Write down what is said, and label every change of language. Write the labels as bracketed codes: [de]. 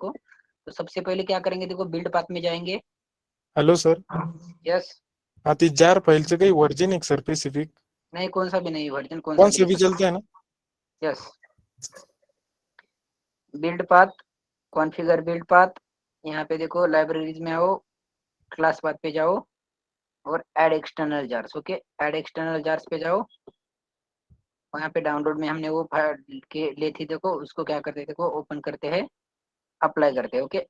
[hi] देखो तो सबसे पहले क्या करेंगे, देखो बिल्ड पाथ में जाएंगे। [en] hello sir, yes, [mr] हाँ ती जार फाईलचं काही वर्जन आहे सर स्पेसिफिक? [hi] नहीं कौन सा भी नहीं, वर्जन कौन सा कौन भी सा भी नहीं। चलता है ना? Yes, build path, configure build path, यहाँ पे देखो लाइब्रेरीज में आओ, क्लास पाथ पे जाओ और add external jars, okay. Add external jars पे जाओ, वहाँ पे डाउनलोड में हमने वो फाइल के ले थी, देखो उसको क्या करते हैं, देखो ओपन करते हैं, अप्लाई करते हैं, ओके।